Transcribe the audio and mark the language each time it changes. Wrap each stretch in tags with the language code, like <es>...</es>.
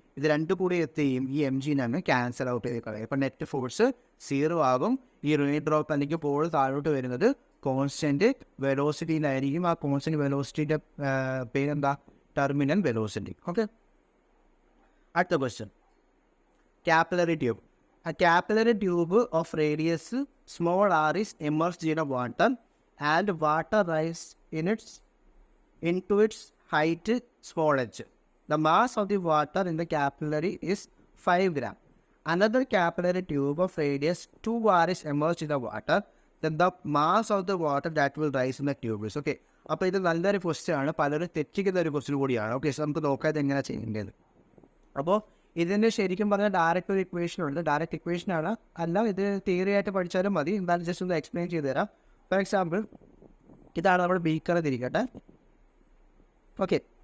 <ml>ഇത് രണ്ടും കൂടി എത്തിയും ഈ mg ക്യാൻസൽ ഔട്ട് ചെയ്ത് കളയും. അപ്പോൾ നെറ്റ് ഫോഴ്സ് 0 ആകും. ഈ റെയിൻ ഡ്രോപ്പ് അല്ലെങ്കിൽ ബോൾ താഴോട്ട് വരുന്നത് കോൺസ്റ്റന്റ് വെലോസിറ്റിയിലായിരിക്കും. ആ കോൺസ്റ്റന്റ് വെലോസിറ്റിയുടെ പേരെന്താ? Terminal velocity. ഓക്കെ. അടുത്ത question, capillary tube.</ml> <en>A capillary tube of radius small r is immersed in a water and water rises into its height small h. The mass of the water in the capillary is 5 gram. Another capillary tube of radius 2r is immersed in the water. Then the mass of the water that will rise in the tube is.</en> <ml>Okay. അപ്പോൾ ഇത് നല്ലൊരു question ആണ്. പലരും തെറ്റിക്കുന്ന ഒരു question കൂടിയാണ്. Okay. So നമുക്ക് നോക്കാതെ എങ്ങനെയാണ് ചെയ്യേണ്ടത്. അപ്പോൾ ഇതിൻ്റെ ശരിക്കും പറഞ്ഞാൽ ഡയറക്റ്റ് ഒരു ഇക്വേഷൻ ഉണ്ട്. ഡയറക്റ്റ് ഇക്വേഷനാണ് അല്ല, ഇത് തിയറി ആയിട്ട് പഠിച്ചാലും മതി. എന്തായാലും ജസ്റ്റ് ഒന്ന് എക്സ്പ്ലെയിൻ ചെയ്ത് തരാം. ഫോർ എക്സാമ്പിൾ ഇതാണ് നമ്മുടെ ബീക്കർ തിരിക്കട്ടെ. ഓക്കെ.</ml>